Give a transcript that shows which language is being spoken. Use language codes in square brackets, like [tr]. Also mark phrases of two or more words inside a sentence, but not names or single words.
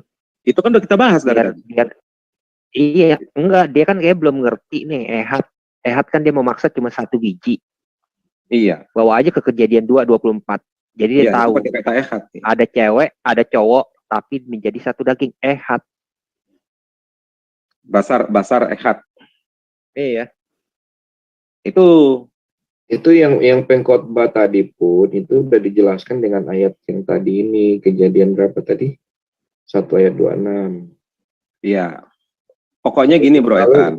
[id] Itu kan udah kita bahas kan? Iya, enggak, dia kan kayak belum ngerti nih ehad. Ehad kan dia memaksa cuma 1 biji. Iya. Bawa aja ke Kejadian 2:24. Jadi dia tahu. Kata ehad. Ada cewek, ada cowok, tapi menjadi satu daging, ehad. [he] בשר אחד. [id] Iya. Itu yang pengkhotbah tadi pun itu udah dijelaskan dengan ayat yang tadi ini. Kejadian berapa tadi? 1 ayat 26. Iya. Pokoknya gini Bro Etan.